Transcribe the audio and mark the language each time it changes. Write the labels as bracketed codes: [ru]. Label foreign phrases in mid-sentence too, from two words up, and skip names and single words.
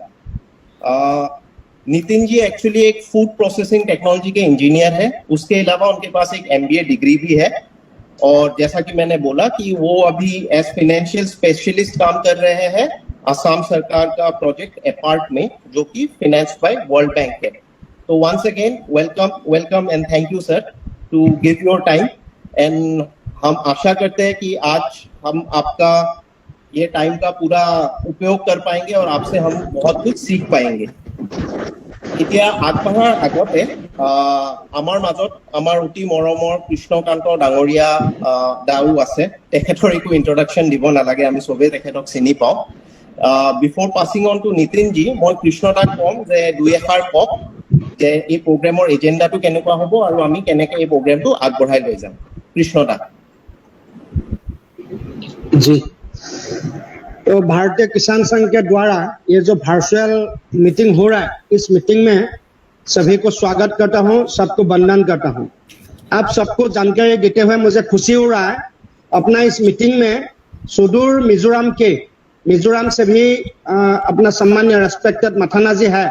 [hi] नितिन जी एक्चुअली एक [en] food processing technology [hi] के इंजीनियर है, उसके अलावा उनके पास एक [en] MBA degree [hi] भी है और जैसा कि मैंने बोला कि वो अभी [en] as financial specialist [hi] काम कर रहे हैं असम सरकार का [en] project APART [hi] में, जो कि [en] finance by World Bank [hi] है। तो [en] once again welcome and thank you sir to give your time [hi] एंड हम आशा करते हैं कि आज हम आपका ये टाइम का पूरा उपयोग कर पाएंगे और आपसे हम बहुत कुछ सीख पाएंगे। [as] এতিয়া আগবঢ়াৰ আগতে আমাৰ মাজত আমাৰ অতি মৰমৰ কৃষ্ণকান্ত ডাঙৰীয়া দাও আছে, তেখেতৰ একো ইন্ট্ৰডাকশ্যন দিব নালাগে, আমি সবেই তেখেতক চিনি পাওঁ। [en] before passing on to Nitin ji, [as] মই কৃষ্ণদাক কম যে দুই এষাৰ কওক যে এই প্ৰগ্ৰেমৰ এজেণ্ডাটো কেনেকুৱা হ'ব আৰু আমি কেনেকৈ এই প্ৰগ্ৰেমটো আগবঢ়াই লৈ যাম। কৃষ্ণদা [hi] जी, तो भारतीय किसान संघ के द्वारा ये जो [en] virtual meeting [hi] हो रहा है, इस मीटिंग में सभी को स्वागत करता हूँ, सबको वंदन करता हूँ। आप सबको जानकारी देते हुए मुझे खुशी हो रहा है, अपना इस मीटिंग में सुदूर मिजोरम से भी अपना सम्मान्य रेस्पेक्टेड माथाना जी है।